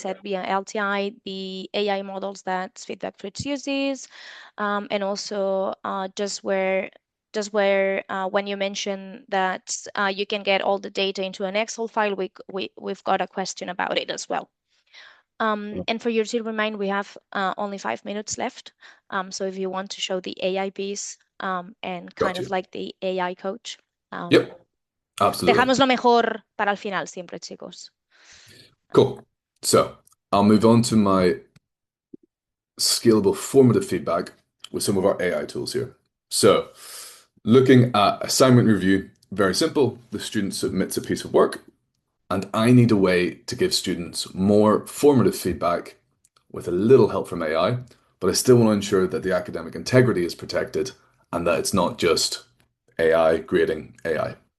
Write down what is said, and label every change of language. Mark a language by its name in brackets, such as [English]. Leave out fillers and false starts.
[English] said via LTI, the AI models that Feedback Fruits uses, and also just where when you mention that you can get all the data into an Excel file, we've got a question about it as well. And for you to remind, we have only 5 minutes left. So if you want to show the AI piece and kind Got of you. like the AI coach, Yep, absolutely. [Spanish] dejamos lo mejor para el final siempre, chicos. [English] Cool. So I'll move on to my scalable formative feedback with some of our AI tools here. So looking at assignment review, very simple. The student submits a piece of work, and I need a way to give students more formative feedback with a little help from AI, but I still want to ensure that the academic integrity is protected and that it's not just AI grading AI.